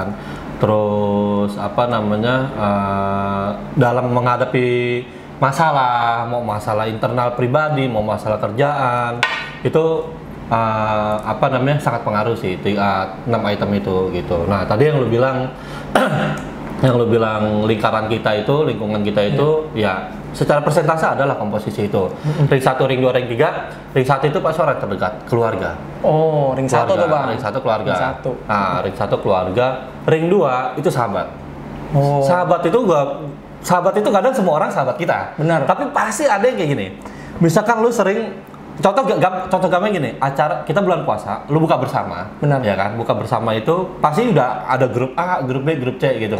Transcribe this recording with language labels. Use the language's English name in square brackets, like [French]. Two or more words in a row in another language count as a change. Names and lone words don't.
[Indonesian] Terus dalam menghadapi masalah, mau masalah internal pribadi, mau masalah kerjaan, itu sangat pengaruh sih 6 item itu gitu. Nah tadi yang lu bilang lingkaran kita itu, lingkungan kita itu ya secara persentase adalah komposisi itu. Ring 1, ring 2, ring 3. Ring 1 itu pasti orang terdekat, keluarga. Ring 1 tuh bang. Ring 1 keluarga. Ring 1 keluarga. Ring 2 itu sahabat. Sahabat itu kadang semua orang sahabat kita. Benar. Tapi pasti ada yang kayak gini. Misalkan lu sering, contoh gampang gini, acara kita bulan puasa, lu buka bersama. Benar. Ya kan? Buka bersama itu pasti udah ada grup A, grup B, grup C gitu kan.